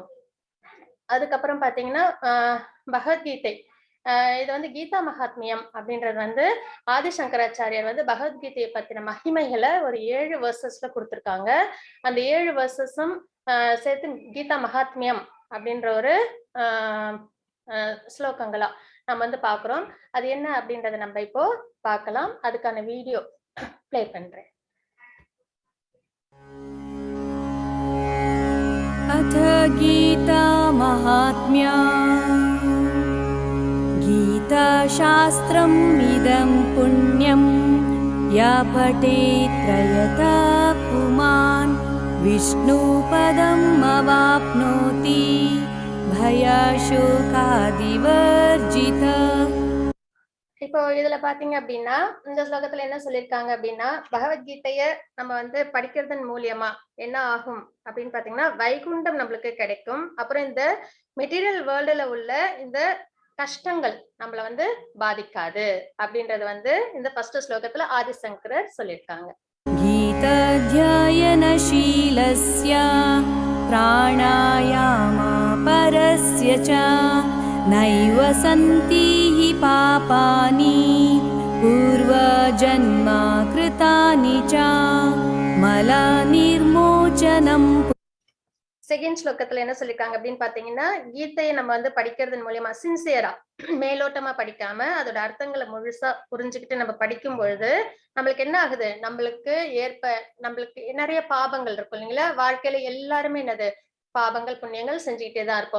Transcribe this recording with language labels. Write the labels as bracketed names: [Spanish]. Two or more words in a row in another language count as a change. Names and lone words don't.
[Tamil] அதுக்கப்புறம் பாத்தீங்கன்னா பகவத்கீதை இது வந்து கீதா மகாத்மியம் அப்படின்றது வந்து ஆதிசங்கராச்சாரியார் வந்து பகவத்கீதையை பத்தின மகிமைகளை ஒரு 7 வெர்சஸ்ல கொடுத்திருக்காங்க. அந்த 7 வெர்சஸும் சேர்த்து கீதா மகாத்மியம் அப்படின்ற ஒரு ஸ்லோகங்களா நம்ம வந்து பாக்குறோம். அது என்ன அப்படின்றத நம்ம இப்போ பார்க்கலாம். அதுக்கான வீடியோ பிளே பண்றேன். [Sanskrit] अथ गीता महात्म्या गीताशास्त्रम् इदं पुण्यं या पठेत् त्रयता पुमान् विष्णुपदम् अवाप्नोति भयशोकादिवर्जितः. [Tamil] இப்போ இதுல பாத்தீங்க அப்படின்னா இந்த ஸ்லோகத்துல என்ன சொல்லியிருக்காங்க அப்படின்னா, பகவத்கீதைய நம்ம வந்து படிக்கிறதன் மூலியமா என்ன ஆகும் அப்படின்னு பாத்தீங்கன்னா, வைகுண்டம் நம்மளுக்கு கிடைக்கும். அப்புறம் இந்த [English] material world [Tamil] உள்ள இந்த கஷ்டங்கள் நம்மள வந்து பாதிக்காது அப்படின்றது வந்து இந்த ஃபர்ஸ்ட் ஸ்லோகத்துல ஆதிசங்கரர் சொல்லியிருக்காங்க. [Sanskrit] गीताध्ययनशीलस्य प्राणायामा परस्य च नैव सन्ति हि पापानि पूर्वजन्मा कृतानि च मलनिर्मोचनं. [Tamil] செகண்ட் ஸ்லோகத்துல என்ன சொல்லிருக்காங்க அப்படின்னு பாத்தீங்கன்னா, கீதையை நம்ம வந்து படிக்கிறதன் மூலியமா சின்சியரா மேலோட்டமா படிக்காம அதோட அர்த்தங்களை முழுசா புரிஞ்சுக்கிட்டு நம்ம படிக்கும் பொழுது நம்மளுக்கு என்ன ஆகுது, நம்மளுக்கு நிறைய பாபங்கள் இருக்கும் இல்லைங்களா? வாழ்க்கையில எல்லாருமே என்னது பாபங்கள் புண்ணியங்கள் செஞ்சுக்கிட்டே தான் இருப்போம்.